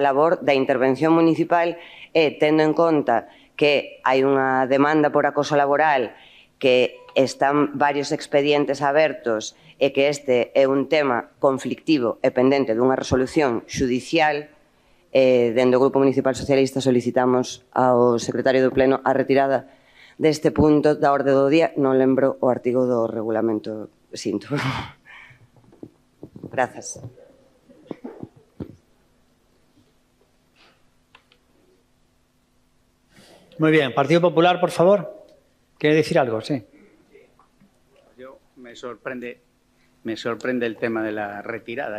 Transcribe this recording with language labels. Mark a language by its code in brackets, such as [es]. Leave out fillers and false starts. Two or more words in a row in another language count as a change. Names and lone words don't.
[gl] labor da intervención municipal, e tendo en conta que hai unha demanda por acoso laboral, que están varios expedientes abertos e que este é un tema conflictivo e pendente dunha resolución judicial, dende o Grupo Municipal Socialista solicitamos ao secretario do Pleno a retirada deste punto da orde do día. Non lembro o artigo do regulamento, sinto. Grazas. [es] Muy bien. Partido Popular, por favor. ¿Quiere decir algo? Sí. Me sorprende el tema de la retirada.